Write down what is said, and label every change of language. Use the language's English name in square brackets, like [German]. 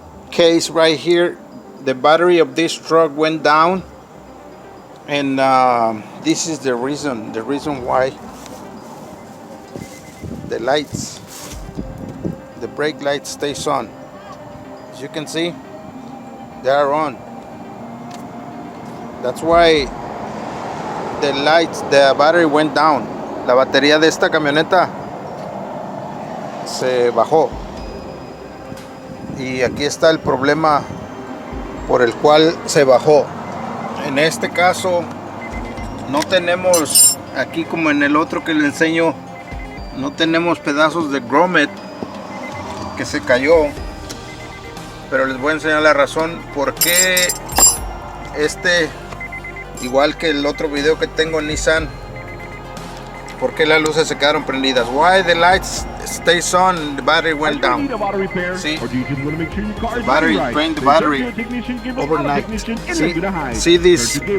[English] Case right here, the battery of this truck went down, and this is the reason why the lights, the brake light stays on. As you can see, they are on. That's why the lights, the battery went down. [Spanish] La batería de esta camioneta se bajó. Y aquí está el problema por el cual se bajó. En este caso no tenemos, aquí como en el otro que le enseño, no tenemos pedazos de grommet que se cayó, pero les voy a enseñar la razón por qué igual que el otro video que tengo en Nissan, por qué las luces se quedaron prendidas. [English] Why the lights stays on, the battery went down. See, the battery drained the battery overnight. See this.